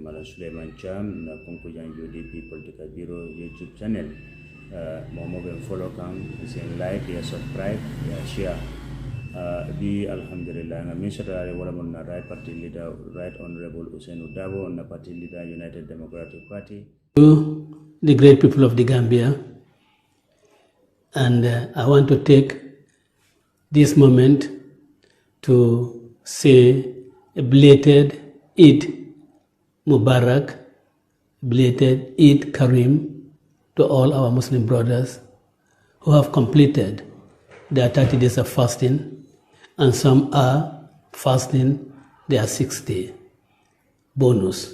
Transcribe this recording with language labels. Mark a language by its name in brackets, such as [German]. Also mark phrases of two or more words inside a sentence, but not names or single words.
[Mandingo] mala Suleiman Cham na Kunkujang UDP Bureau YouTube channel momo be follow kan sen like ya subscribe ya share bi alhamdulillah na misra wala mon na [English] right party leader right honorable [Mandingo] Ousainu Darboe na [English] party leader United Democratic Party to the great people of the Gambia, and I want to take this moment to say a belated Eid Mubarak, belated Eid Karim to all our Muslim brothers who have completed their 30 days of fasting, and some are fasting their 6th-day bonus.